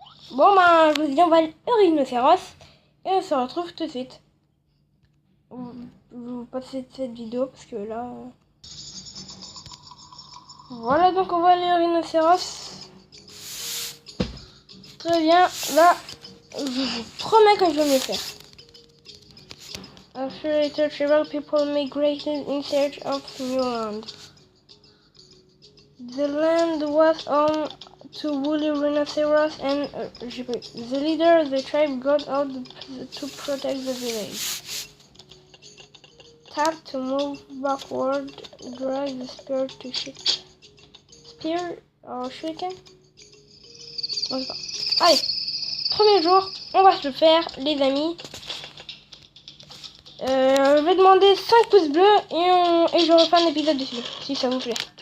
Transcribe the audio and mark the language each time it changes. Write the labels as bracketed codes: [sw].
[fr] Bon, je vous dis, on va aller au rhinocéros et on se retrouve tout de suite. Vous passez cette vidéo parce que là... Voilà, donc on va aller au rhinocéros. Très bien, là, je vous promets que je vais me faire. [en] After later, several people migrated in search of new land. The land was home to woolly rhinoceros and the leader of the tribe got out to protect the village. Tap to move backward, drag the spear to shoot. Spear or shuriken? [fr] On sait pas. Allez, premier jour, on va se le faire, les amis. Je vais demander 5 pouces bleus et je refais un épisode dessus, si ça vous plaît.